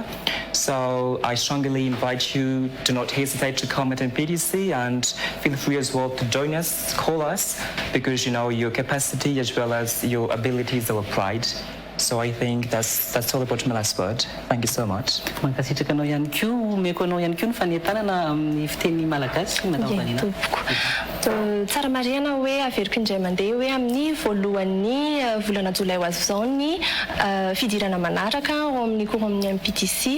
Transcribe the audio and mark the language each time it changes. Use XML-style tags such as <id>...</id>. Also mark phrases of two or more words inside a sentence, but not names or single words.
<en>So I strongly invite you to not hesitate to comment on PTC and feel free as well to join us, call us, because you know your capacity as well as your abilities are pride. So I think that's all about my last word. Thank you so much.</en> <mg>Mankasitraka anao ihany koa, omeko anao ihany koa ny fanentanana amin'ny fiteny malagasy madame Vanina. Tsara marihana hoe averiko indray mandeha hoe amin'ny voalohan'ny volana jolay ho azy izao ny fidirana manaraka ao amin'ny cours amin'ny MPTC.</mg>